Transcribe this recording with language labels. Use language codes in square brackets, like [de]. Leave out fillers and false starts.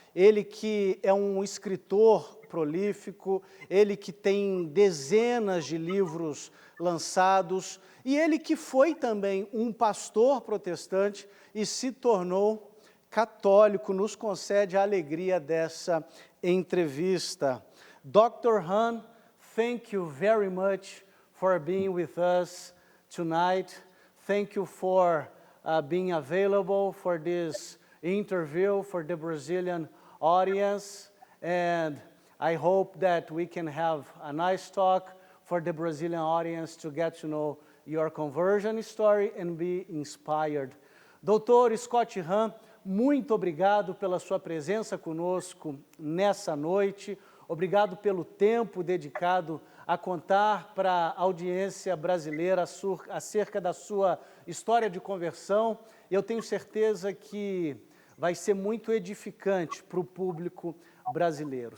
[pt] Ele que é um escritor prolífico, ele que tem dezenas de livros lançados, e ele que foi também um pastor protestante e se tornou católico, nos concede a alegria dessa entrevista. [en] Dr. Hahn, thank you very much for being with us tonight. Thank you for being available for this interview for the Brazilian audience, and I hope that we can have a nice talk for the Brazilian audience to get to know your conversion story and be inspired. [pt] Dr. Scott Hahn, muito obrigado pela sua presença conosco nessa noite, obrigado pelo tempo dedicado a contar para a audiência brasileira acerca da sua história de conversão. Eu tenho certeza que vai ser muito edificante para o público brasileiro.